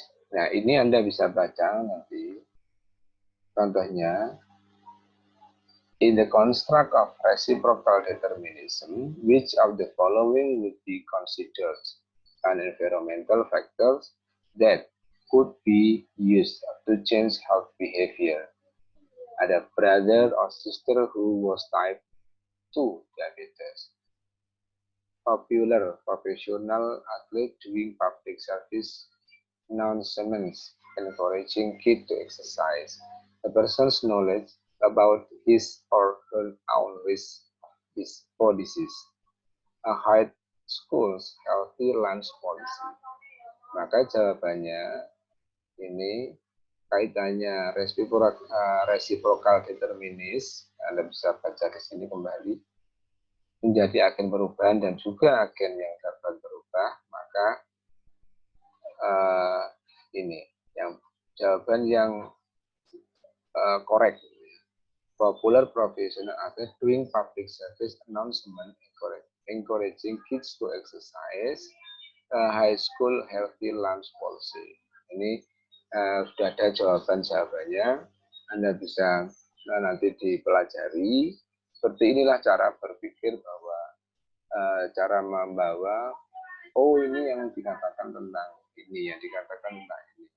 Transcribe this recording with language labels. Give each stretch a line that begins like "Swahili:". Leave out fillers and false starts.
Indonesian: Nah, ini Anda bisa baca nanti. Contohnya,
English: in the construct of reciprocal determinism, which of the following would be considered an environmental factors that could be used to change health behavior? Ada brother or sister who was type 2 diabetes. Popular professional athlete doing public service announcements encouraging kids to exercise. A person's knowledge about his or her own risk for disease. A high school's healthy lunch policy.
Indonesian: Maka jawabannya ini kaitannya reciprocal determinis. Anda bisa baca di sini kembali. Menjadi agen perubahan dan juga agen yang dapat berubah, maka ini yang jawaban yang correct.
English: Popular professional are doing public service announcement encouraging kids to exercise. High school healthy lunch policy.
Indonesian: Ini sudah ada jawabannya. Anda bisa nanti dipelajari. Seperti inilah cara berpikir bahwa cara membawa ini yang dikatakan tentang ini, yang dikatakan tentang ini.